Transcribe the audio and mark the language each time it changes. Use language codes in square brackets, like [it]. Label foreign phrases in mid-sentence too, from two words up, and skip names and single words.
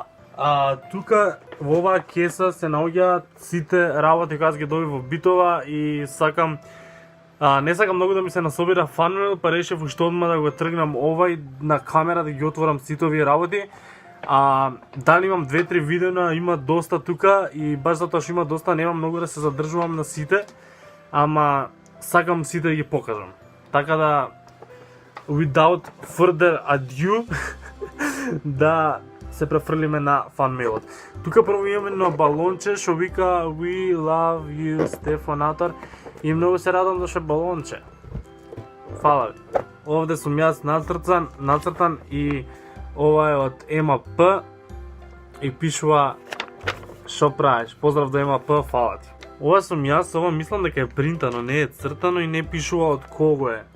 [mk] Тука во оваа кеса се наоѓаат сите работи кои аз ги добив во битова и сакам не сакам многу да ми се насобира FunMail, па решив уште одма да го тргнам овај на камера да ги отворам сите овие работи. Дали имам 2-3 видеа, има доста тука и баш затоа што има доста немам многу да се задржувам на сите, ама сакам сите да ги покажам. Така да [en] without further ado [mk] да се префрлиме на FunMail-от. Тука прво имаме на балонче што вика [en] We love you [mk] Стефанатор и многу се радам зашто балонче. Фала ви. Овде сум јас нацртан и ова е од МАП и пишува шо правиш, поздрав до МАП, фала ти. Ова сум јас, ова мислам дека е принтано, не е цртано и не пишува од кого е.